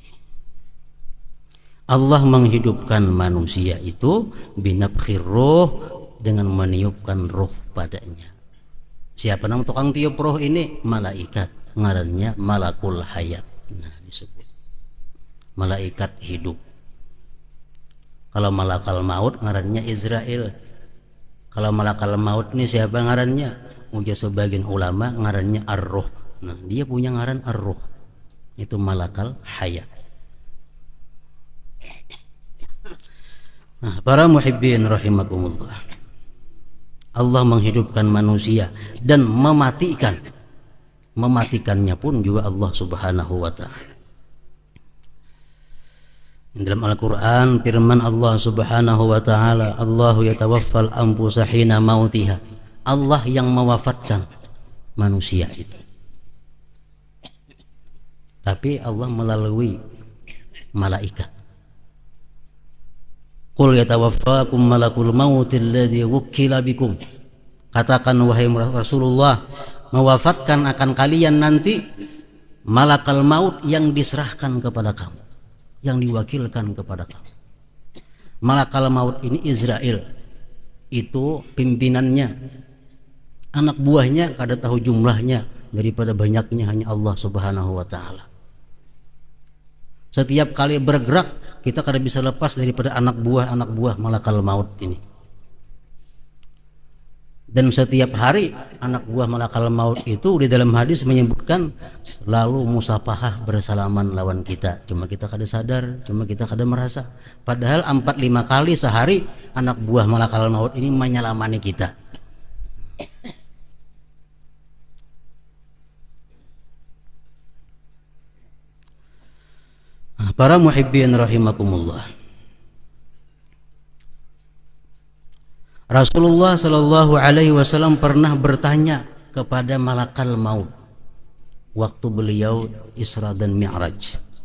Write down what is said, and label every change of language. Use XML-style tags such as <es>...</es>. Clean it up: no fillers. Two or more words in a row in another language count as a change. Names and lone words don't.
<id>Allah menghidupkan manusia itu</id> <ar>بنفخ الروح,</ar> <id>dengan meniupkan roh padanya.</id> <bjn>Siapa nama tukang tiup roh ini? Malaikat, ngarannya</bjn> <ar>ملك الحياة.</ar> <id>Nah, disebut malaikat hidup.</id> <bjn>Kalau</bjn> <ar>ملك الموت</ar> <bjn>ngarannya Israel. Kalau</bjn> <ar>ملك الموت</ar> <bjn>ini siapa ngarannya? Ujar sebagian ulama ngarannya ar-ruh. Nah, dia punya ngaran ar-ruh.</bjn> <id>Itu</id> <ar>ملك الحياة.</ar> <id>Nah, para muhibbin rahimakumullah, Allah menghidupkan manusia dan mematikan. Mematikannya pun juga Allah</id> <ar>سبحانه وتعالى.</ar> <id>Dalam Al-Quran firman Allah</id> <ar>سبحانه وتعالى الله يتوفى الأنفس حين موتها.</ar> <id>Allah yang mewafatkan manusia itu, tapi Allah melalui malaikat.</id> <ar>قل يتوفاكم ملك الموت الذي وكل بكم.</ar> <id>Katakan wahai Rasulullah, mewafatkan akan kalian nanti</id> <ar>ملك الموت</ar> <id>yang diserahkan kepada kamu, yang diwakilkan kepada kamu.</id> <ar>ملك الموت</ar> <bjn>ini Israel. itu pimpinannya, anak buahnya kada tahu jumlahnya, daripada banyaknya hanya Allah</bjn> <ar>سبحانه وتعالى.</ar> <bjn>Setiap kali bergerak kita kada bisa lepas daripada anak buah</bjn> <ar>ملك الموت</ar> <bjn>ini. Dan setiap hari anak buah</bjn> <ar>ملك الموت</ar> <bjn>itu di dalam hadis menyebutkan selalu musafahah bersalaman lawan kita. Cuma kita kada sadar, cuma kita kada merasa. Padahal 4-5 kali sehari anak buah</bjn> <ar>ملك الموت</ar> <bjn>ini menyelamani kita.</bjn> <id>Para muhibbin rahimakumullah. Rasulullah</id> <ar>صلى الله عليه وسلم</ar> <id>pernah bertanya kepada</id> <ar>ملك الموت</ar> <id>waktu beliau Isra dan Mi'raj.</id>